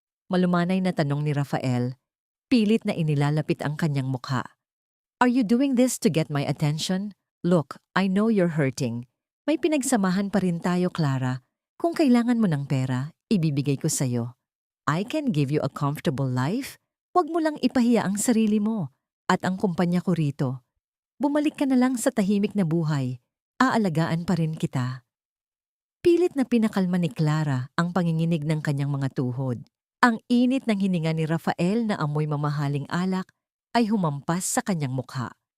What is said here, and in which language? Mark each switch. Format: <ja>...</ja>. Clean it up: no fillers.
<tl>Malumanay na tanong ni Rafael, pilit na inilalapit ang kanyang mukha.</tl> <en>Are you doing this to get my attention? Look, I know you're hurting.</en> <tl>May pinagsamahan pa rin tayo, Clara. Kung kailangan mo ng pera, ibibigay ko sa'yo.</tl> <en>I can give you a comfortable life.</en> <tl>Huwag mo lang ipahiya ang sarili mo at ang kumpanya ko rito. Bumalik ka na lang sa tahimik na buhay. Aalagaan pa rin kita. Pilit na pinakalma ni Clara ang panginginig ng kanyang mga tuhod. Ang init ng hininga ni Rafael na amoy mamahaling alak ay humampas sa kanyang mukha.</tl>